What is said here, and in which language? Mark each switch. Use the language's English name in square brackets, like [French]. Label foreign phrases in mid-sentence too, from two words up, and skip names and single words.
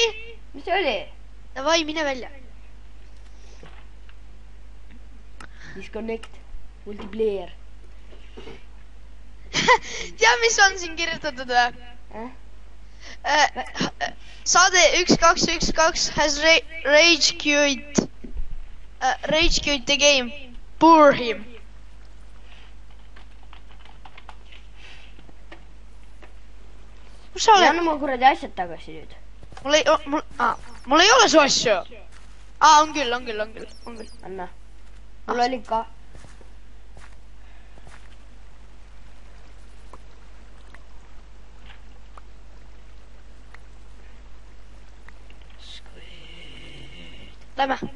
[Estonian] mis see oli? Davai, mine välja. Disconnect. Multiplayer. Tea, mis on siin kirjutatud või? [English] Saade 1212 has rage quit. Rage quit the game. Poor him. [Estonian] Kus sa oled? anna mu kuradi asjad tagasi nüüd. Mul ei ole su asju. On küll. anna. mul oli ka. Lähme.